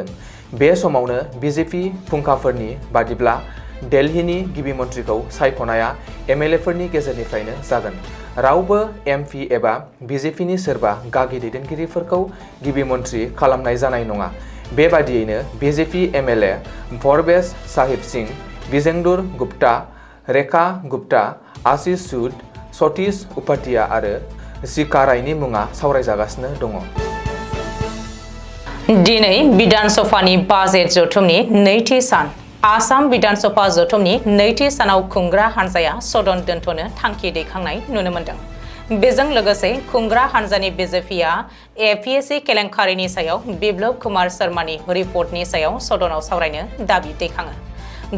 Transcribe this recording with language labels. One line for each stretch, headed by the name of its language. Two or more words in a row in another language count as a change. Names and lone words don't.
Bodo: बे समावनो बिजेपि फुंखाफोरनि बादिब्ला दिल्लीनि गिबि मन्थ्रिखौ सायख'नाया एमएलएफोरनि गेजेरनिफ्रायनो जागोन। रावबो एमपि एबा बिजेपिनि सोरबा गागि दैदेनगिरिफोरखौ गिबि मन्थ्रि खालामनाय जानाय नङा। बेबादियैनो बिजेपि एमएलए परवेश साहिब सिंह, विजेंदर गुप्ता, रेखा गुप्ता, आशीष सूद, सतीश उपाध्याय आरो जिका रायनि मुङा सावरायजागासिनो दङ। दिनै बिधान सभानि बाजेट जथुमनि नैथि सान। आसाम बिधान सभा जथुमनि नैथि सानाव खुंग्रा हान्जाया सदन दोनथ'नो थांखि दैखांनाय नुनो मोन्दों। बेजों लोगोसे खुंग्रा हान्जानि बिजेपिआ एपिएससि केलेंकारिनि सायाव बिप्लब कुमार शर्मानि रिपर्टनि सायाव सदनाव सावरायनो दाबि दैखाङो।